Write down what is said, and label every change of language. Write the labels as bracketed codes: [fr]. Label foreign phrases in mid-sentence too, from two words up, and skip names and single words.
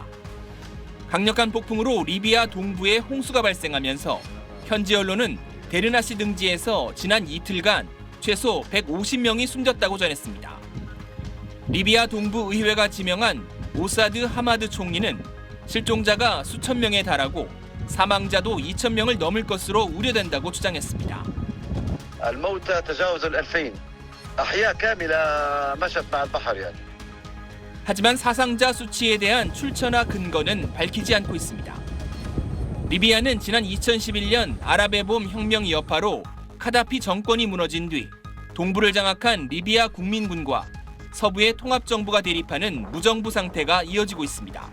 [ko] 강력한 폭풍으로 리비아 동부에 홍수가 발생하면서 현지 언론은 데르나시 등지에서 지난 이틀간 최소 150명이 숨졌다고 전했습니다. 리비아 동부 의회가 지명한 오사드 하마드 총리는 실종자가 수천 명에 달하고 사망자도 2천 명을 넘을 것으로 우려된다고 주장했습니다. [ar] الموتى تجاوز 2000 أحياء كاملة مشت مع البحر يعني. [ko] 하지만 사상자 수치에 대한 출처나 근거는 밝히지 않고 있습니다. 리비아는 지난 2011년 아랍의 봄 혁명 여파로 카다피 정권이 무너진 뒤 동부를 장악한 리비아 국민군과 서부의 통합정부가 대립하는 무정부 상태가 이어지고 있습니다.